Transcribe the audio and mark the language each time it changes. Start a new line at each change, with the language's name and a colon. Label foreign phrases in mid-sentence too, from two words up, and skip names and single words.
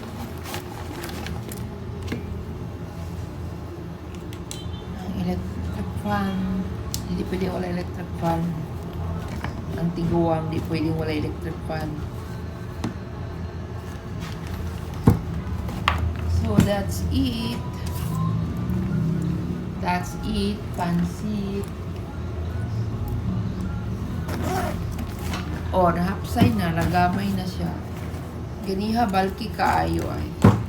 Filipino: ang electric fan. Hindi pwede wala electric fan. Ang tiguang, hindi pwede wala electric fan.
English: So that's it. That's it.
Filipino: Pansit.
Cebuano: O, nahapsay na. Nagamay na siya. Ganiha, balki kaayo ay.